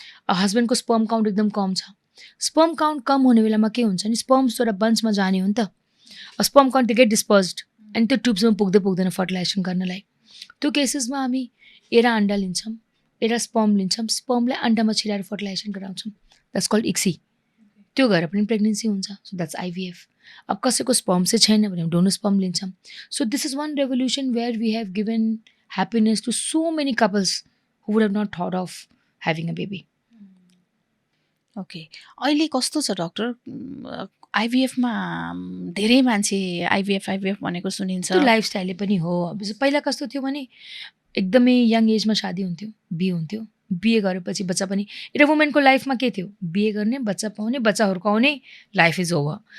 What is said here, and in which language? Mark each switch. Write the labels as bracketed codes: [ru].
[ne] हस्बेन्डको sperm count एकदम कम छ, स्पर्म काउन्ट कम हुने बेलामा के हुन्छ नि, स्पर्म्स एउटा बन्चमा जाने हो नि त, [en] sperm count they get dispersed, [ne] अनि त्यो ट्युब्समा पुग्दैन फर्टिलाइजेसन गर्नलाई। त्यो केसेसमा हामी एउटा अन्डा लिन्छौँ, एउटा स्पर्म लिन्छौँ, स्पर्मलाई अन्डामा छिराएर फर्टिलाइजेसन गराउँछौँ, [en] That's called ICSI. [ne] त्यो गरेर पनि प्रेग्नेन्सी हुन्छ, [en] So that's IVF. [ne] अब कसैको स्पर्म चाहिँ छैन भने डोनर स्पर्म लिन्छौँ। [en] So this is one revolution where we have given happiness to so many couples who would have not thought of having a baby. [ne] Okay, अहिले कस्तो छ डक्टर, आइभिएफमा धेरै मान्छे आइभिएफ भनेको सुनिन्छ। त्यो लाइफस्टाइलले पनि हो। पहिला कस्तो थियो भने एकदमै यङ एजमा शादी हुन्थ्यो, बिहे हुन्थ्यो, बिहे गरेपछि बच्चा पनि, एउटा वुमेनको लाइफमा के थियो, बिहे गर्ने, बच्चा पाउने, बच्चा हुर्काउने, [en] Life is over.